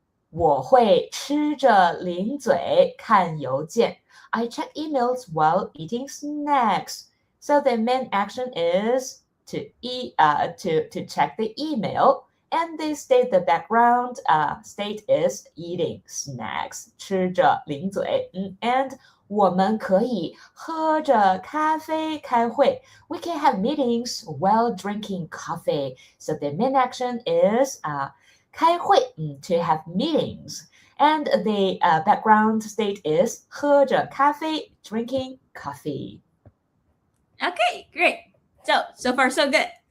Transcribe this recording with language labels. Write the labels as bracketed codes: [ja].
[zh] 我会吃着零嘴看邮件. [en] I check emails while eating snacks. So the main action is to check the email, and they state the background state is eating snacks, [zh] 吃着零嘴。 And 我们可以喝着咖啡开会。 [en] We can have meetings while drinking coffee. So the main action is 开会 to have meetings. And the background state is [zh] 喝着咖啡 [en] drinking coffee. Okay, great. So far so good.